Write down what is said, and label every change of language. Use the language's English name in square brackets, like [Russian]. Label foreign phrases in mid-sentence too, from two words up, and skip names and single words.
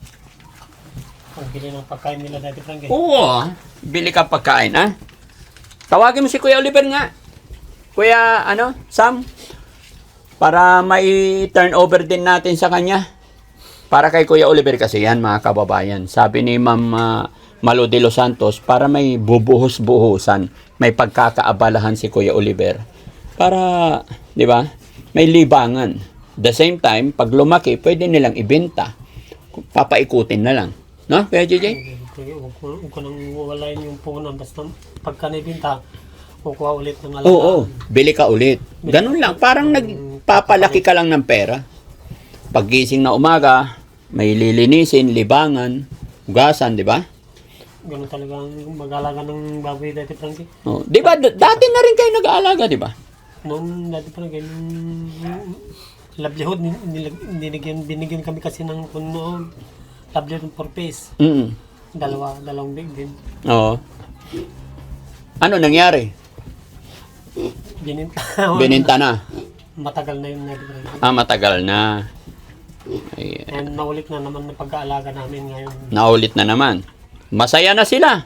[Filipino] Pagbili ng pagkain nila, Daddy Frankie. Oo, bili ka pagkain, ha? Tawagin mo si Kuya Oliver nga. Kuya, Sam? Para may turnover din natin sa kanya. Para kay Kuya Oliver kasi yan, mga kababayan. Sabi ni Ma'am Malo de los Santos, para may bubuhos-buhusan, may pagkakaabalahan si Kuya Oliver. Para, di ba, may libangan. [English] The same time, [Filipino] pag lumaki, pwede nilang ibenta. Papaikutin na lang. No, Kuya JJ? Huwag ko nang walain yung puhunan. Basta pagka naibinta, kukuha ulit ng alagaan. Oo, bili ka ulit. Ganun lang, parang nagpapalaki ka lang ng pera. Paggising na umaga, may lilinisin, libangan, hugasan, di ba? Ganun talaga ang mag-alaga ng baboy, Daddy Frankie. Oh, di ba, dati na rin kayo nag-aalaga, di ba? Noong Daddy Frankie, nung livelihood, binigyan kami kasi ng kuno, [English] livelihood for piece. [Filipino] Dalawang big din. Oo. Ano nangyari? Bininta. Bininta na. Matagal na yun, Daddy Frankie. Matagal na. Ay, And naulit na naman na pag-aalaga namin ngayon. naulit na naman. Masaya na sila.